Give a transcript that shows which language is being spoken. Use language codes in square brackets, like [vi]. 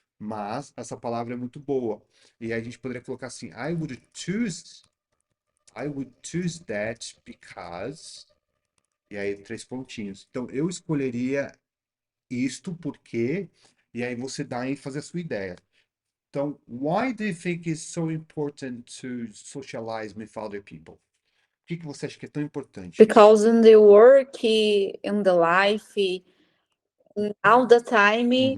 [pt] Mas essa palavra é muito boa. E aí a gente poderia colocar assim, [en] I would choose that because... [pt] E aí, 3 pontinhos. Então, eu escolheria isto porque... E aí você dá ênfase à sua ideia. [en] Então, why do you think it's so important to socialize with other people? [pt] O que você acha que é tão importante? [en] Because in the work, in the life, all the time,